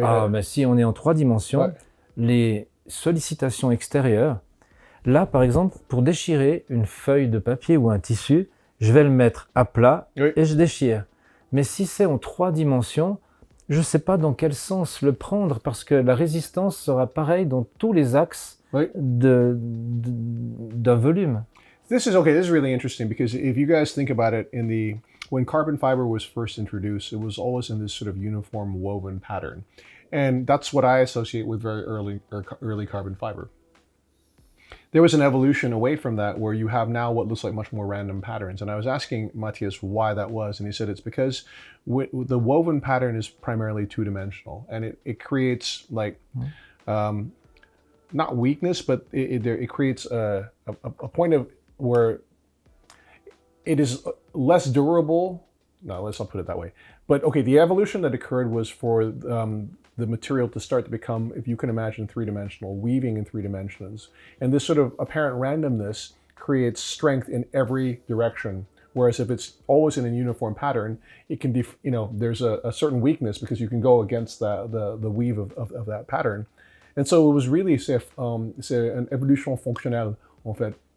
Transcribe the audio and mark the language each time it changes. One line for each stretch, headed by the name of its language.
French: Mais si on est en 3 dimensions, les sollicitations extérieures, là par exemple, pour déchirer une feuille de papier ou un tissu, je vais le mettre à plat et je déchire. Mais si c'est en 3 dimensions, je ne sais pas dans quel sens le prendre parce que la résistance sera pareille dans tous les axes d'un volume.
English: This is really interesting because if you guys think about it, when carbon fiber was first introduced, it was always in this sort of uniform woven pattern. And that's what I associate with very early carbon fiber. there was an evolution away from that where you have now what looks like much more random patterns. And I was asking Mathias why that was, and he said it's because the woven pattern is primarily two-dimensional, and it creates like not weakness, but it creates a point of where it is less durable. No, let's not put it that way. But okay, the evolution that occurred was for the material to start to become, if you can imagine, three-dimensional, weaving in 3 dimensions. And this sort of apparent randomness creates strength in every direction. Whereas if it's always in a uniform pattern, it can be, there's a certain weakness because you can go against the weave of that pattern. And so it was really,
French: c'est un évolution fonctionnelle, en fait.